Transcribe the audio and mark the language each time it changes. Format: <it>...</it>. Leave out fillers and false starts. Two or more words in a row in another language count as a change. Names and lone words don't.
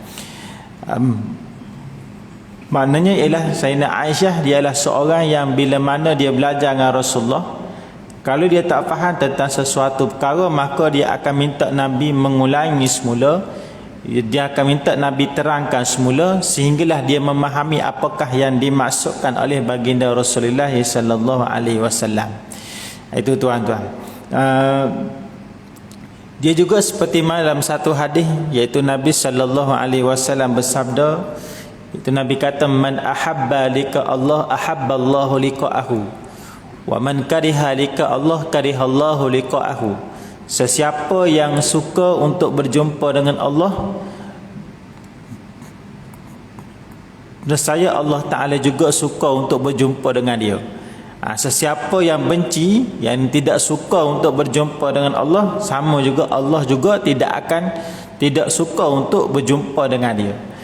<ms>Maknanya ialah Sayyidina Aisyah dia adalah seorang yang bila mana dia belajar dengan Rasulullah, kalau dia tak faham tentang sesuatu perkara, maka dia akan minta Nabi mengulangi semula, dia akan minta Nabi terangkan semula sehinggalah dia memahami apakah yang dimaksudkan oleh baginda Rasulullah</ms> <ar>صلى الله عليه وسلم.</ar> <ms>Itu tuan-tuan. Dia juga seperti mana dalam satu hadis, iaitu Nabi</ms> <ar>صلى الله عليه وسلم</ar> <ms>bersabda, itu Nabi kata,</ms> <ar>من أحب لقاء الله أحب الله لقاءه ومن كره لقاء الله كره الله لقاءه.</ar> <ms>Sesiapa yang suka untuk berjumpa dengan Allah, nescaya Allah Ta'ala juga suka untuk berjumpa dengan dia. Sesiapa yang benci, yang tidak suka untuk berjumpa dengan Allah, sama juga Allah juga tidak suka untuk berjumpa dengan dia.</ms>